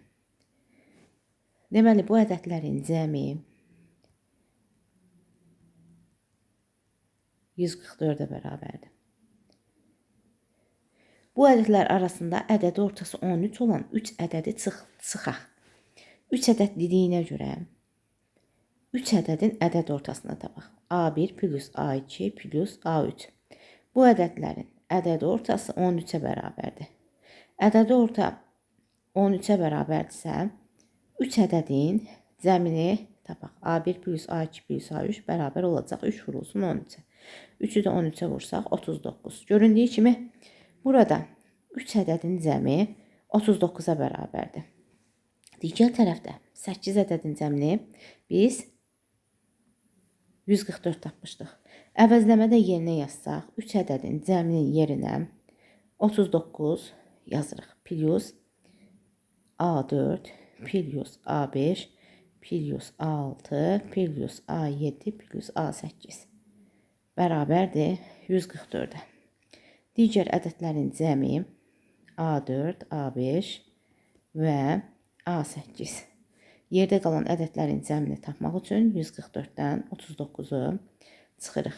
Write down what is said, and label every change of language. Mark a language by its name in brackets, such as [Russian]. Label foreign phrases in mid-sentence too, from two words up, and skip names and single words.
[Azerbaijani] Deməli, bu ədədlərin cəmi 144-ə bərabərdir. Bu ədədlər arasında ədədi ortası 13 olan 3 ədədi çıxaq. 3 ədəd dediyinə görə 3 ədədin ədəd ortasını tapaq. A1 plus A2 plus A3. Bu ədədlərin ədədi ortası 13-ə bərabərdir. Ədədi orta 13-ə bərabərdirsə, 3 ədədin cəmini tapaq. A1 plus A2 plus A3 bərabər olacaq 3 vurulsun 13-ə. 3-ü də 13-ə vursaq 39. Göründüyü kimi burada 3 ədədin cəmi 39-a bərabərdir. Digər tərəfdə 8 ədədin cəmini biz 144 tapmışdıq. Əvəzləmədə yerinə yazsaq 3 ədədin cəminin yerinə 39 yazırıq. Plus A4 plus A5 plus A6 plus A7 plus A8 bərabərdir 144-ə. Digər ədədlərin cəmi A4, A5 və A8. Yerdə qalan ədədlərin cəmini tapmaq üçün 144-dən 39-u çıxırıq.